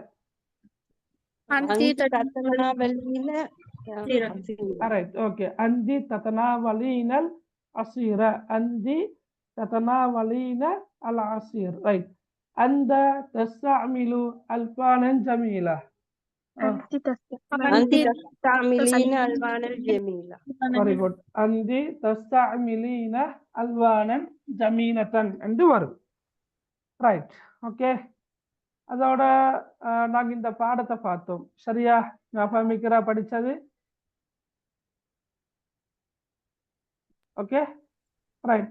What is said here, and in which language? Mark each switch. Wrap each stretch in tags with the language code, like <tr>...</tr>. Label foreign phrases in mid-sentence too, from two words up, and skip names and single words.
<ar>அந்தி تتناولين</ar> <en>Right, okay.</en> <ar>أنتِ تتناولين العصير، أنتِ تتناولين العصير. ரைட். أنتِ تستعملين ألوانًا جميلة, أنت أنت تستعملين تستعملين ألوان الجميلة</ar> <en>Very good.</en> <ar>أنتِ تستعملين ألوانًا جميلةً</ar> <ta>என்று வரும்.</ta> <en>Right, okay.</en> <ta>அதோட நாங்க இந்த பாடத்தை பார்த்தோம். சரியா? ஞாபகமிக்கிறா படிச்சது?</ta> <en>Okay, right,</en>